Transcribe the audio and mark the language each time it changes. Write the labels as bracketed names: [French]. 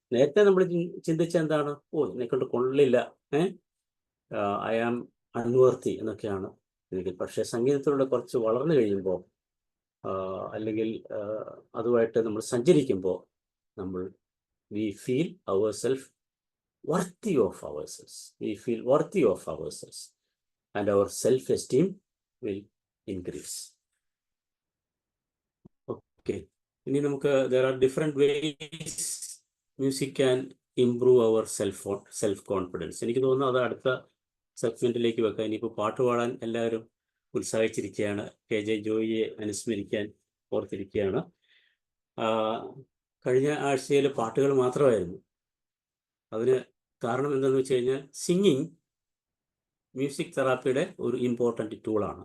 [Malayalam] നേരത്തെ നമ്മൾ ചിന്തിച്ച എന്താണ്? എന്നെക്കൊണ്ട് കൊള്ളില്ല, [English] I am unworthy [Malayalam] എന്നൊക്കെയാണ് എനിക്ക്. പക്ഷേ സംഗീതത്തിലൂടെ കുറച്ച് വളർന്നു കഴിയുമ്പോൾ, അല്ലെങ്കിൽ അതുമായിട്ട് നമ്മൾ സഞ്ചരിക്കുമ്പോൾ, [English] we feel ourselves worthy of ourselves. We feel worthy of ourselves, and our self-esteem will increase. Okay. [Malayalam] ഇനി നമുക്ക് [English] there are different ways music can improve our self-confidence. [Malayalam] എനിക്ക് തോന്നുന്നു അത് അടുത്ത സെഗ്മെന്റിലേക്ക് വെക്കാം. ഇനിയിപ്പോൾ പാട്ട് പാടാൻ എല്ലാവരും ഉത്സാഹിച്ചിരിക്കുകയാണ്. KJ ജോയിയെ അനുസ്മരിക്കാൻ ഓർത്തിരിക്കുകയാണ്. കഴിഞ്ഞ ആഴ്ചയിൽ പാട്ടുകൾ മാത്രമായിരുന്നു. അതിന് കാരണം എന്താണെന്ന് വെച്ച് കഴിഞ്ഞാൽ സിംഗിങ് മ്യൂസിക് തെറാപ്പിയുടെ ഒരു ഇമ്പോർട്ടൻറ്റ് ടൂളാണ്.